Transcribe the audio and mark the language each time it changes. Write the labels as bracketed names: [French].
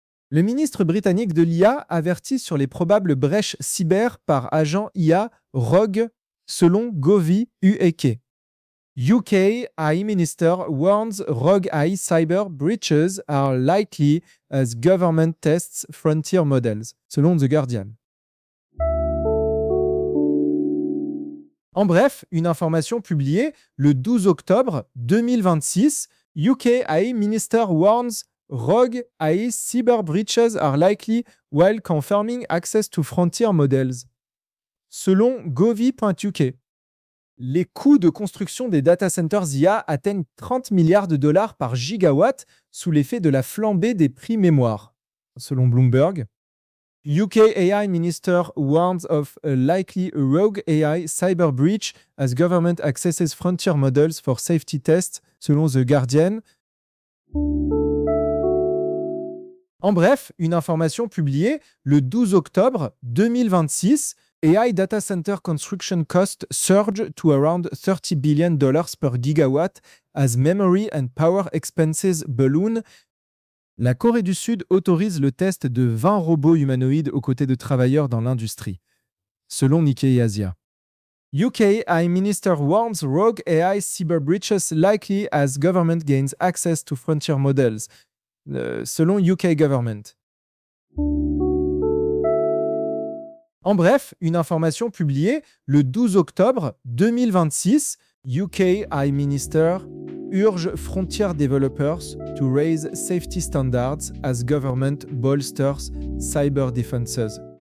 [French] Le ministre britannique de l'IA avertit sur les probables brèches cyber par agent IA rogue, selon Gov.UK. [English] UK AI minister warns rogue AI cyber breaches are likely as government tests frontier models, [French] selon [English] The Guardian. [French] En bref, une information publiée le 12 octobre 2026, [English] UK AI minister warns rogue AI cyber breaches are likely while confirming access to frontier models, [French] selon [English] Gov.UK. [French] Les coûts de construction des data centers IA atteignent $30 milliards par gigawatt sous l'effet de la flambée des prix mémoire, selon Bloomberg. [English] UK AI minister warns of a likely rogue AI cyber breach as government accesses frontier models for safety tests, [French] selon [English] The Guardian. [French] En bref, une information publiée le 12 octobre 2026, [English] AI data center construction cost surge to around $30 billion per gigawatt as memory and power expenses balloon. [French] La Corée du Sud autorise le test de 20 robots humanoïdes aux côtés de travailleurs dans l'industrie, selon Nikkei Asia. [English] UK AI minister warns rogue AI cyber breaches likely as government gains access to frontier models, [French] selon [English] UK government. [French] En bref, une information publiée le 12 octobre 2026, [English] UK AI minister urge frontier developers to raise safety standards as government bolsters cyber defenses.